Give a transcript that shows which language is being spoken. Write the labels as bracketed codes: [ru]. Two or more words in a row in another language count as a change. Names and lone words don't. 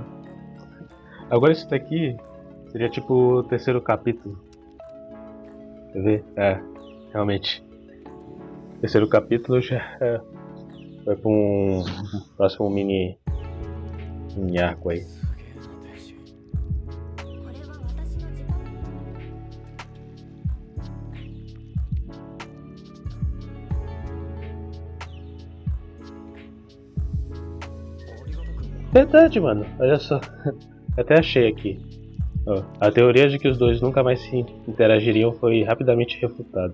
[pt] Agora isso daqui seria tipo o terceiro capítulo. Quer ver? É, realmente. Terceiro capítulo já vai pra um próximo mini arco aí. [ja] すげえな天使。これは私の自覚 [pt] Verdade, mano. Olha só. Até achei aqui. Ó, a teoria de que os dois nunca mais se interagiriam foi rapidamente refutada.